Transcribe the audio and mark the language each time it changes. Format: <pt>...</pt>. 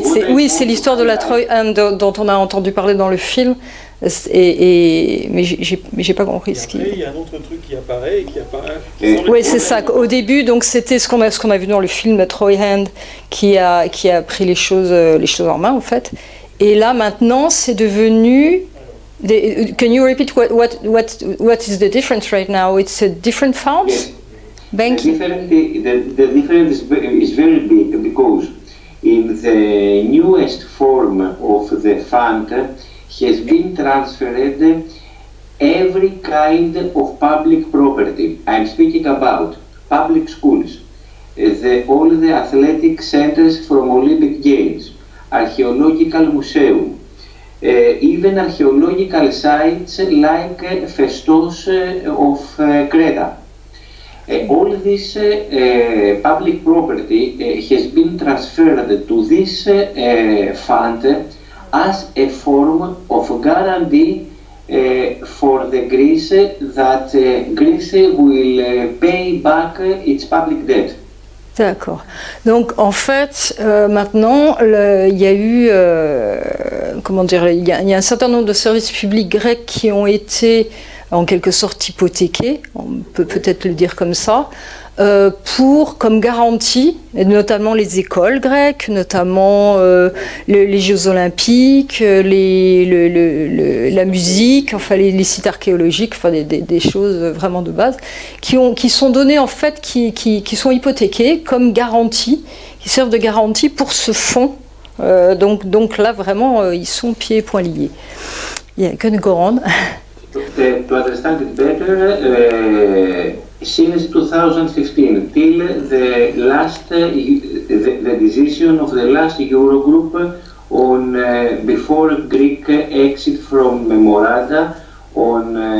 <fr>Oui, c'est l'histoire de la Treuhand dont on a entendu parler dans le film, mais j'ai pas compris ce qui... Après, il y a un autre truc qui apparaît et qui apparaît... Oui, c'est ça. Au début, donc c'était ce qu'on a vu dans le film, la Treuhand qui a pris les choses en main en fait. Et là maintenant, c'est devenu...</fr> <en>Can you repeat what is the difference right now? It's a different funds? Yes. Banking? The difference is very big because in the newest form of the fund has been transferred every kind of public property. I'm speaking about public schools, all the athletic centers from Olympic Games, archaeological museum, even archaeological sites like Festos of Creta. All this public property has been transferred to this fund as a form of guarantee for the Greece that Greece will pay back its public debt.</en> <fr>D'accord. Donc en fait, maintenant, il y a eu, il y a un certain nombre de services publics grecs qui ont été en quelque sorte hypothéqués, on peut peut-être le dire comme ça, comme garantie, et notamment les écoles grecques, notamment les Jeux Olympiques, la musique, enfin les sites archéologiques, enfin des choses vraiment de base, qui sont données en fait, qui sont hypothéquées comme garantie, qui servent de garantie pour ce fonds. Donc là vraiment, ils sont pieds et poings liés. Il y a que Goran.</fr> <en>To understand it better, since 2015 till the last the decision of the last Eurogroup on before Greek exit from memoranda on</en>